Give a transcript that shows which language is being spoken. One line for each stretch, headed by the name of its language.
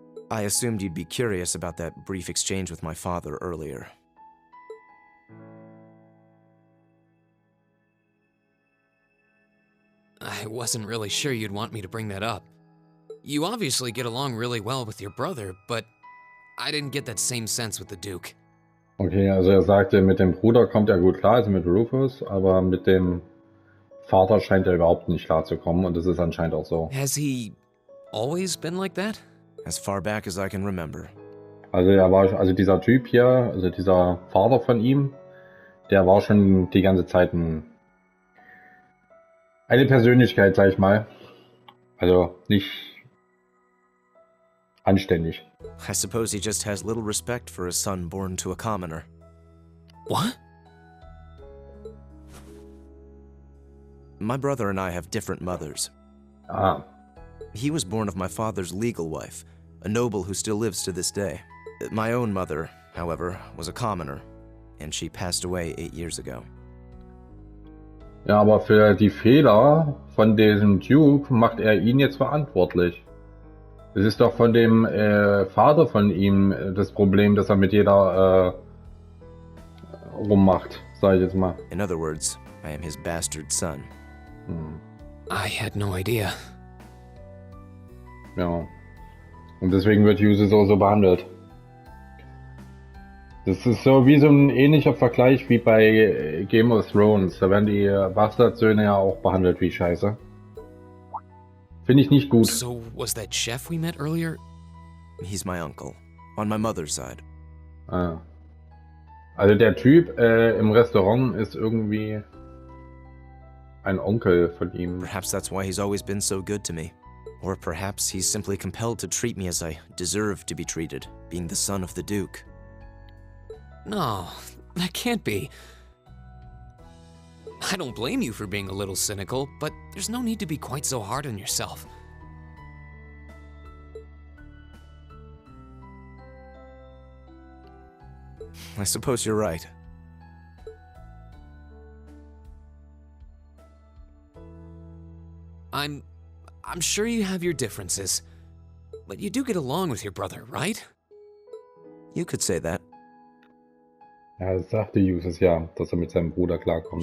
English: I assumed you'd be curious about that brief exchange with my father earlier. I wasn't really sure you'd want me to bring that up. You obviously get along really well with your brother, but I didn't get that same sense with the Duke.
German: Okay, also sagte, mit dem Bruder kommt er gut klar, also mit Rufus, aber mit dem Vater scheint er überhaupt nicht klar zu kommen und das ist anscheinend auch so.
English: Has he always been like that? As far back as I can remember.
German: Also dieser Typ hier, also dieser Vater von ihm, der war schon die ganze Zeit eine Persönlichkeit, sag ich mal. Also nicht anständig.
English: I suppose he just has little respect for a son born to a commoner. What? My brother and I have different mothers. Ah. He was born of my father's legal wife, a noble who still lives to this day. My own mother, however, was a commoner, and she passed away 8 years ago.
German: Ja, aber für die Fehler von diesem Duke macht er ihn jetzt verantwortlich. Es ist doch von dem Vater von ihm das Problem, dass er mit jeder rummacht, sag ich jetzt mal.
English: In other words, I am his bastard son. I had no idea.
German: Ja. Und deswegen wird Jusis so behandelt. Das ist so wie so ein ähnlicher Vergleich wie bei Game of Thrones. Da werden die Bastardsöhne ja auch behandelt wie Scheiße. Finde ich nicht gut.
English: So, was that chef we met earlier? He's my uncle, on my mother's side. Ah.
German: Also der Typ im Restaurant ist irgendwie ein Onkel von ihm.
English: Perhaps that's why he's always been so good to me. Or perhaps he's simply compelled to treat me as I deserve to be treated, being the son of the Duke. No, that can't be. I don't blame you for being a little cynical, but there's no need to be quite so hard on yourself. I suppose you're right. I'm sure you have your differences, but you do get along with your brother, right? You could say that.
German: Ja, das sagte Jusis ja, dass er mit seinem Bruder klarkommt.